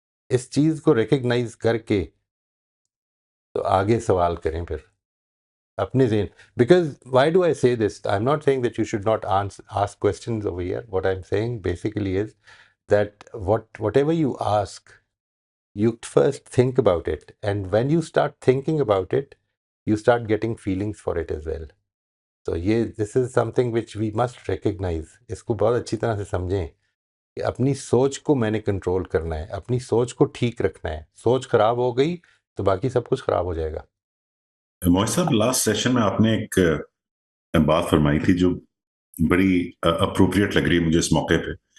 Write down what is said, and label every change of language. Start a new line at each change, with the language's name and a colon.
Urdu: اس چیز کو ریکگنائز کر کے تو آگے سوال کریں پھر اپنے ذہن.
English: Because why do I say this? I am not saying that you should not ask questions over here. What I am saying basically is that whatever you ask, you first think about it, and when you start thinking about it, you start getting feelings for it as well. So this is something which we must recognize.
Urdu: اس کو بہت اچھی طرح سے سمجھیں کہ اپنی سوچ کو میں نے کنٹرول کرنا ہے, اپنی سوچ کو ٹھیک رکھنا ہے. سوچ خراب ہو گئی تو باقی سب کچھ خراب ہو جائے گا. موہن صاحب, لاسٹ سیشن میں آپ نے ایک بات فرمائی تھی جو بڑی اپروپریٹ لگ رہی ہے مجھے اس موقع پہ.